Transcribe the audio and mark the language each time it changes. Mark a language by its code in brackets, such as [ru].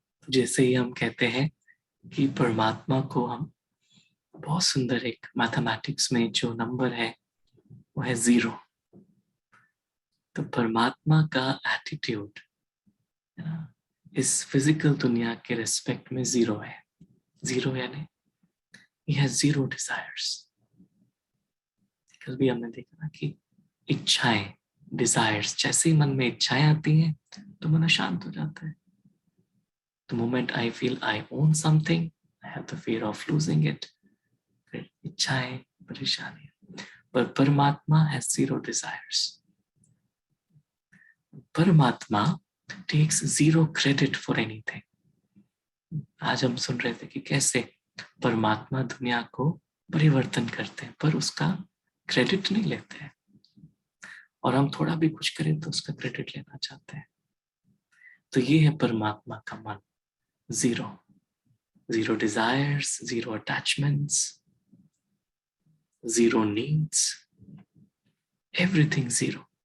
[hi] जैसे ही हम कहते हैं कि परमात्मा को हम बहुत सुंदर, एक मैथमेटिक्स में जो नंबर है वो है 0, तो परमात्मा का एटीट्यूड इस फिजिकल दुनिया के रिस्पेक्ट में 0 है। [en] 0 [hi] यानी [en] he has 0 desires। [hi] कल भी हमने देखा ना कि इच्छाएं, डिजायर्स, जैसे ही मन में इच्छाएं आती हैं तो मन शांत हो जाता है। [en] The moment I feel I own something, I have the fear of losing it। [hi] फिर इच्छाएं, परेशानी। पर परमात्मा [en] has 0 desires। परमात्मा takes 0 credit for anything। [hi] आज हम सुन रहे थे कि कैसे परमात्मा दुनिया को परिवर्तन करते हैं, पर उसका क्रेडिट नहीं लेते हैं, और हम थोड़ा भी कुछ करें तो उसका क्रेडिट लेना चाहते हैं। तो ये है परमात्मा का मन, [en] 0। 0 desires, 0 attachments, 0 needs, everything 0।